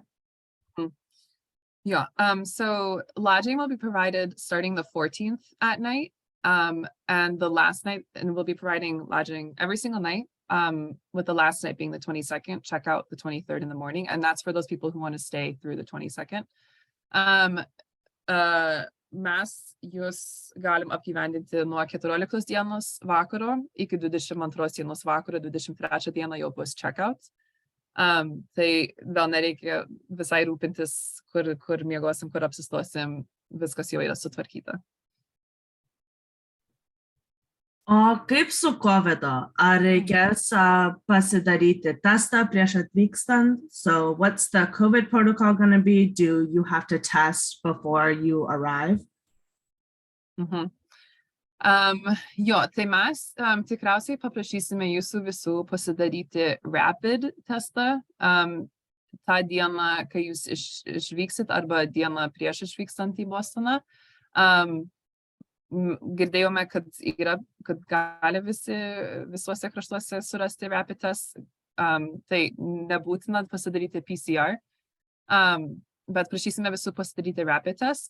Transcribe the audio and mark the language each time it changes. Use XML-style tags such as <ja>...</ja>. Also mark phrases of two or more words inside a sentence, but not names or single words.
<en>Yeah, so lodging will be provided starting the 14th at night, and the last night, and we'll be providing lodging every single night, with the last night being the 22nd, check out the 23rd in the morning, and that's for those people who want to stay through the 22nd.</en> <lt>Mes jūs galim apgyvendinti nuo 14 dienos vakaro iki 22 dienos vakaro, 23 dieną jau bus checkout. Tai vėl nereikia visai rūpintis, kur miegosim, kur apsistosim, viskas jau yra sutvarkyta. O kaip su COVID-o? Ar reikės pasidaryti testą prieš atvykstant?</lt> <en>So what's the COVID protocol going to be? Do you have to test before you arrive?</en> <lt>Jo, tai mes tikriausiai paprašysime jūsų visų pasidaryti rapid testą tą dieną, kai jūs išvyksit arba dieną prieš išvykstant į Bostoną. Girdėjome, kad gali visuose kraštuose surasti</lt> <en>rapid test,</en> <lt>tai nebūtina pasidaryti PCR, bet prašysime visų pasidaryti</lt> <en>rapid test.</en>